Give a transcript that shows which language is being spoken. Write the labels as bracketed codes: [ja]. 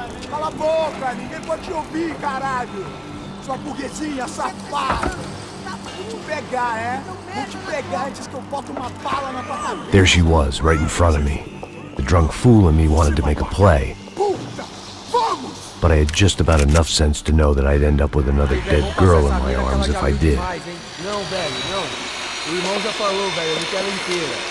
[pt] Cala a boca, ninguém pode te ouvir, caralho! Sua burguesinha safada! Vou te pegar, é? Vou te pegar antes que eu bote uma bala na tua cabeça! [en] There she was, right in front of me. The drunk fool in me wanted to make a play. But I had just about enough sense to know that I'd end up with another dead girl in my arms if I did. [pt] Não, velho, não. O irmão já falou, velho, ele quer ela inteira.